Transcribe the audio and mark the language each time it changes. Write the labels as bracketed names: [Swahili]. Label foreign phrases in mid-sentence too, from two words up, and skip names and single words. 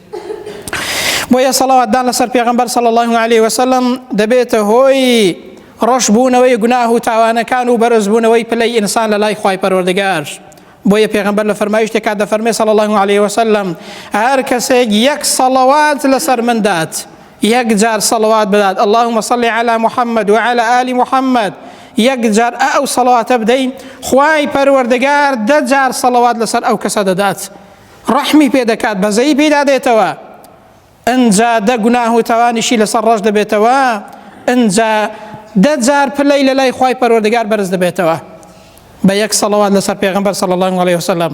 [Central Kurdish] بۆیە سەڵاواتدان لەسەر پێغەمبەر [Arabic] صلی الله عليه وسلم [Central Kurdish] دەبێتە هۆی ڕەشبوونەوەی گوناه و تاوانەکان و بەرزبوونەوەی پلەی ئینسان لە لای خوای پەروەردگار. بۆیە پێغەمبەر لە فەرمایشتێکا دەفەرمێ [Arabic] صلی الله عليه وسلم: [Central Kurdish] هەر کەسێک یەک سەڵاوات لەسەر من دات، یەک جار سەڵاوات بدات، [Arabic] اللهم صل على محمد وعلى آل محمد، [Central Kurdish] یەک جار ئەو سەڵاواتە بدەین، خوای پەروەردگار 10 جار سەڵاوات لەسەر ئەو کەسە دەدات، ڕەحمی پێ دەکات، بەزەی پێدا دێتەوە. ئەنجا 10 گوناه و تاوانیشی لەسەر ڕەش دەبێتەوە، ئەنجا 10 جار پلەی لە لای خوای پەروەردگار بەرز دەبێتەوە بە یەک سەڵاوات لەسەر پێغەمبەر [Arabic] صلی الله عليه وسلم.